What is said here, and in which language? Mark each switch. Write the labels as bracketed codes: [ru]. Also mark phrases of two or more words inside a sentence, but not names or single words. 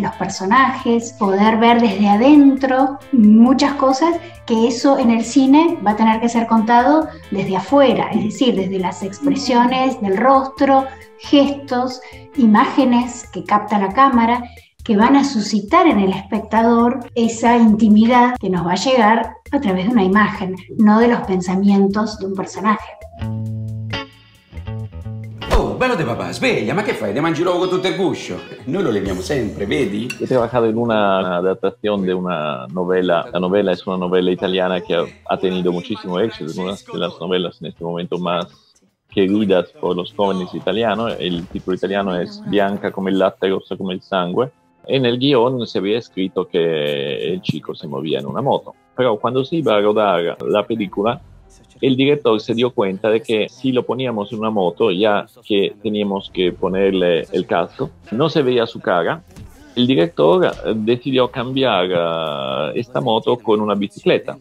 [es] los personajes, poder ver desde adentro muchas cosas, que eso en el cine va a tener que ser contado desde afuera, es decir, desde las expresiones del rostro, gestos, imágenes que capta la cámara, que van a suscitar en el espectador esa intimidad que nos va a llegar a través de una imagen, no de los pensamientos de un personaje. [it] Oh, bello de papà, sveglia, ma che fai? Ti mangi l'uovo con tutto il guscio? Noi lo leviamo sempre, vedi? [es] He trabajado en una adaptación de una novela. La novela es una novela italiana que ha tenido muchísimo éxito, es una de las novelas en este momento más queridas por los jóvenes italianos. El título italiano es [it] Bianca come il latte, rossa come il sangue. [es] En el guión se había escrito que el chico se movía en una moto. Pero cuando se iba a rodar la película, el director se dio cuenta de que si lo poníamos en una moto, ya que teníamos que ponerle el casco, no se veía su cara. El director decidió cambiar esta moto con una bicicleta.